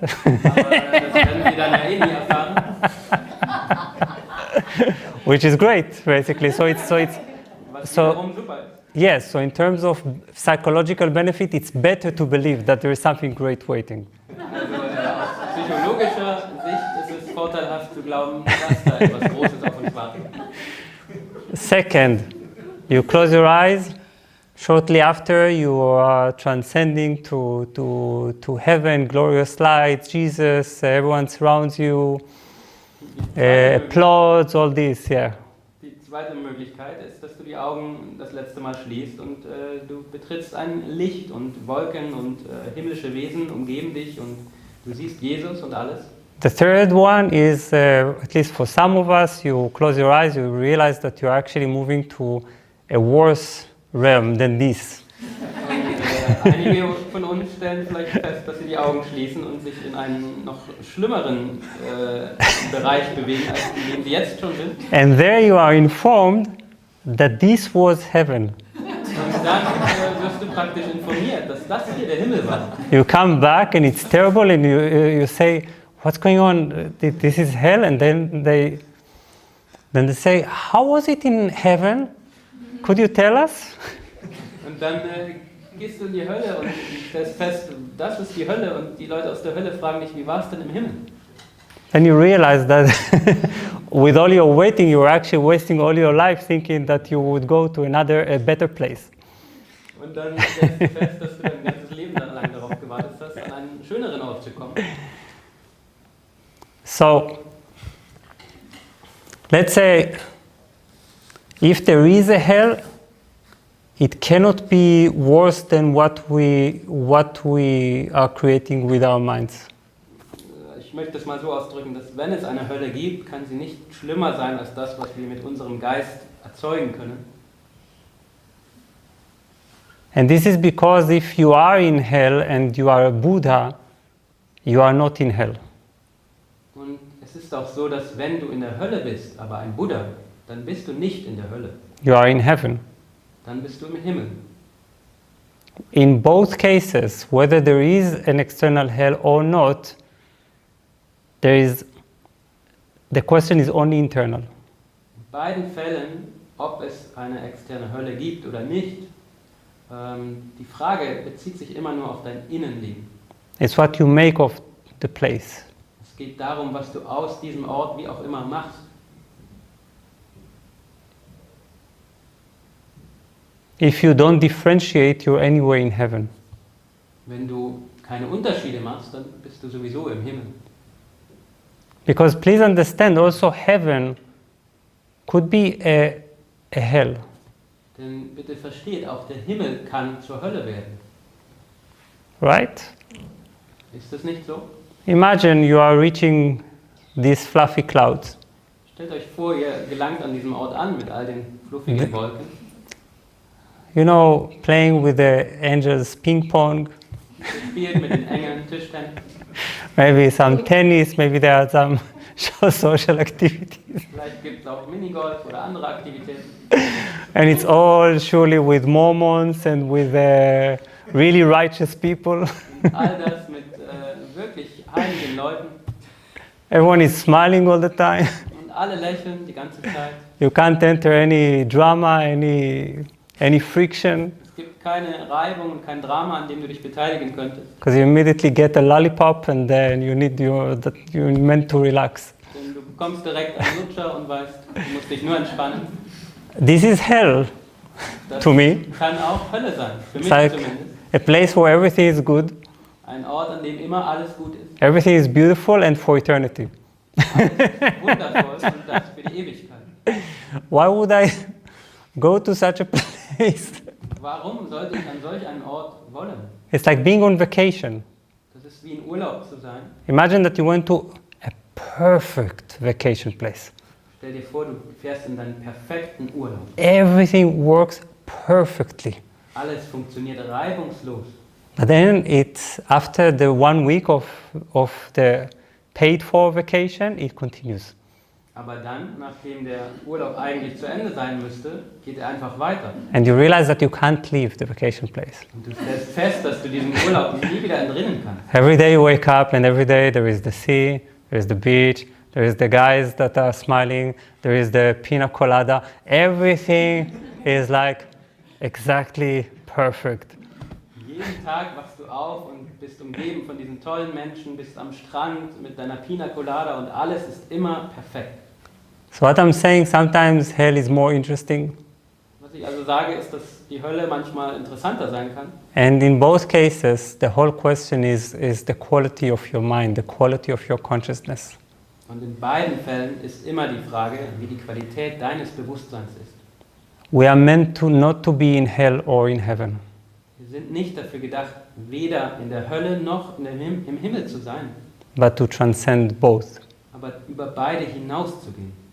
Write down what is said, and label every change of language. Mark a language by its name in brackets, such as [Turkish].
[German] Aber das werden sie dann ja nie erfahren. [English] Which is great, basically. So it's [German] Was wiederum super ist. [English] yes. So in terms of psychological benefit, it's better to believe that there is something great waiting. [German] Also aus psychologischer Sicht ist es vorteilhaft zu glauben, dass da etwas Großes auf uns wartet. [English] Second, you close your eyes. Shortly after, you are transcending to heaven, glorious light, Jesus, everyone surrounds you, applauds, all this, yeah. [German] Die zweite Möglichkeit ist, dass du die Augen das letzte Mal schließt und du betrittst ein Licht und Wolken und himmlische Wesen umgeben dich und du siehst Jesus und alles. [English] The third one is, at least for some of us, you close your eyes, you realize that you're actually moving to a worse realm than this. [German] Und einige von uns stellen vielleicht fest, dass sie die Augen schließen und sich in einen noch schlimmeren Bereich bewegen, als in dem sie jetzt schon sind. [English] And there you are informed that this was heaven. [German] Und dann wirst du praktisch informiert, dass das hier der Himmel war. [English] You come back and it's terrible and you say, what's going on? This is hell. And then they say, how was it in heaven? Could you tell us? [German] Und dann gehst du in die Hölle und stellst fest, das ist die Hölle und die Leute aus der Hölle fragen dich, wie war es denn im Himmel? [English] Then you realize that with all your waiting, you're actually wasting all your life thinking that you would go to a better place. [German] Und dann stellst du fest, dass du dein ganzes Leben lang darauf gewartet hast, an einen schöneren Ort zu kommen. [English] So, let's say, if there is a hell, it cannot be worse than what we are creating with our minds. [German] Ich möchte es mal so ausdrücken, dass wenn es eine Hölle gibt, kann sie nicht schlimmer sein als das, was wir mit unserem Geist erzeugen können. [English] And this is because if you are in hell and you are a Buddha, you are not in hell. [German] Und es ist auch so, dass wenn du in der Hölle bist, aber ein Buddha, dann bist du nicht in der Hölle. [English] You are in heaven. [German] Dann bist du im Himmel. [English] in both cases, whether there is an external hell or not, the question is only internal. [German] In beiden Fällen, ob es eine externe Hölle gibt oder nicht, die Frage bezieht sich immer nur auf dein Innenleben. [English] It's what you make of the place. [German] Es geht darum, was du aus diesem Ort wie auch immer machst. [English] If you don't differentiate, you're anywhere in heaven. [German] Wenn du keine Unterschiede machst, dann bist du sowieso im Himmel. [English] Because please understand, also heaven could be a hell. [German] Denn bitte versteht, auch der Himmel kann zur Hölle werden. [English] Right? [German] Ist das nicht so? [English] Imagine you are reaching these fluffy clouds. [German] Stellt euch vor, ihr gelangt an diesem Ort an mit all den fluffigen Wolken. [English] You know, playing with the angels ping pong. [German] Ihr spielt mit den Engeln Tischtennis. [English] Maybe some tennis, maybe there are some social activities. [German] Vielleicht gibt es auch Minigolf oder andere Aktivitäten. [English] And it's all surely with Mormons and with really righteous people. [German] Und all das mit wirklich heiligen Leuten. [English] Everyone is smiling all the time. [German] Und alle lächeln die ganze Zeit. [English] You can't enter any drama, any friction. [German] Es gibt keine Reibung und kein Drama, an dem du dich beteiligen könntest. [English] Because you immediately get a lollipop and then you're meant to relax. [German] Denn du bekommst direkt einen Lutscher und weißt, du musst dich nur entspannen. [English] This is hell [German] Das [English] to me. [German] kann auch Hölle sein, für [English] It's [German] mich [English] like [German] zumindest. [English] a place where everything is good, [German] Ein Ort, an dem immer alles gut ist. [English] everything is beautiful and for eternity. [German] Alles ist wundervoll und das für die Ewigkeit. [English] Why would I go to such a place? [German] Warum sollte ich an solch einen Ort wollen? [English] It's like being on vacation. [German] Das ist wie in Urlaub zu sein. [English] Imagine that you went to a perfect vacation place. [German] Stell dir vor, du fährst in deinen perfekten Urlaub. [English] Everything works perfectly. [German] Alles funktioniert reibungslos. [English] But then it's after the 1 week of the paid for vacation, it continues. [German] Aber dann, nachdem der Urlaub eigentlich zu Ende sein müsste, geht er einfach weiter. [English] And you realize that you can't leave the vacation place. [German] Und du stellst fest, dass du diesen Urlaub nie wieder entrinnen kannst. [English] Every day you wake up and every day there is the sea, there is the beach, there is the guys that are smiling, there is the pina colada. Everything is like exactly perfect. [German] Jeden Tag wachst du auf und bist umgeben von diesen tollen Menschen, bist am Strand mit deiner Pina Colada und alles ist immer perfekt. [English] So what I'm saying, sometimes hell is more interesting. [German] Was ich also sage, ist, dass die Hölle manchmal interessanter sein kann. [English] And in both cases, the whole question is the quality of your mind, the quality of your consciousness. [German] Und in beiden Fällen ist immer die Frage, wie die Qualität deines Bewusstseins ist. [English] We are meant to not to be in hell or in heaven. [German] Wir sind nicht dafür gedacht, weder in der Hölle noch im Himmel zu sein, [English] But to transcend both. [German] aber über beide hinauszugehen.